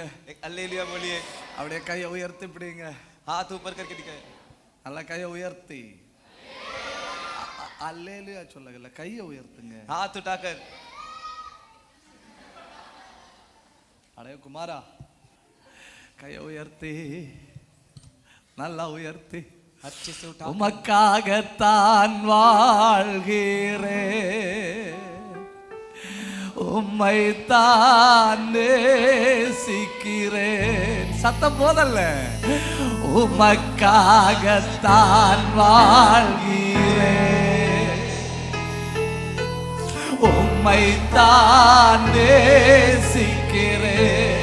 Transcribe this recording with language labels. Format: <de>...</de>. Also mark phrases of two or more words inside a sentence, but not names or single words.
<hi>एक அல்லேலூயா बोलिए।</hi> <ta>அப்படியே கையை உயர்த்தி பிடிங்க.</ta> <hi>हाथ ऊपर करके दिखाए।</hi> <ta>நல்லா கையை உயர்த்தி அல்லேலியா சொல்லுங்க. கையை உயர்த்துங்க.</ta> <hi>हाथ उठाकर।</hi> <ta>அடே குமாரா, கையை உயர்த்தி நல்லா உயர்த்தி.</ta> <hi>अच्छे से उठा।</hi> <ta>உமக்காகத்தான் வாழ்கிறேன், உம்மைத்தான் நேசிக்கிறேன். சத்தம் போதல்ல. உமக்காகத்தான் வாழ்கிறேன், உம்மைத்தான் நேசிக்கிறேன்.</ta>